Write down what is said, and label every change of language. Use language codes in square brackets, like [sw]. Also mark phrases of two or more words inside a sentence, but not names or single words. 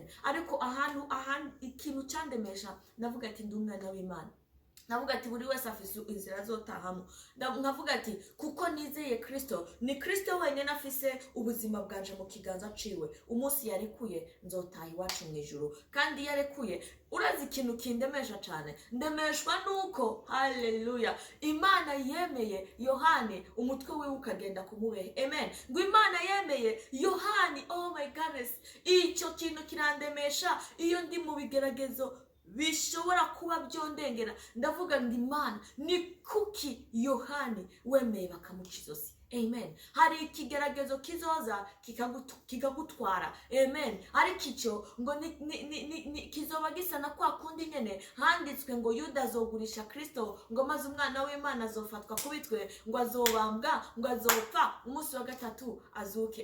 [rn] Ariko ahantu ikintu cyandemesha, ndavuga ati ndi umwana w'Imana, navuga ati buri wese afise inzira azotahamo, nkavuga ati kuko nizeye Kristo, ni Kristo wenyine afise ubuzima bwanje mu kiganza ciwe. Umunsi yarekuye nzotaha iwacu mu ijuru, kandi yarekuye. Urazi ikintu kindemesha cyane, ndemeshwa nuko, haleluya, Imana yemeye Yohani umutwe wiwe ukagenda kumubehe, amen, ngo Imana yemeye Yohani, [en] oh my goodness, [rn] icyo kintu kirandemesha. Iyo ndi mu bigeragezo bishobora kuba byondengera, ndavuga ngo Imana, ni kuki Yohani wemeye bakamuca izosi, amen. Hari ikigeragezo kizoza kikagutwara, amen, ariko icyo ngo kizoba gisa na kwa kundi nyene handitswe ngo Yuda azogurisha Kristo, ngo maze umwana w'Imana azofatwa kubitwe, ngo azobambwa, ngo azopfa, umunsi wa gatatu azuke.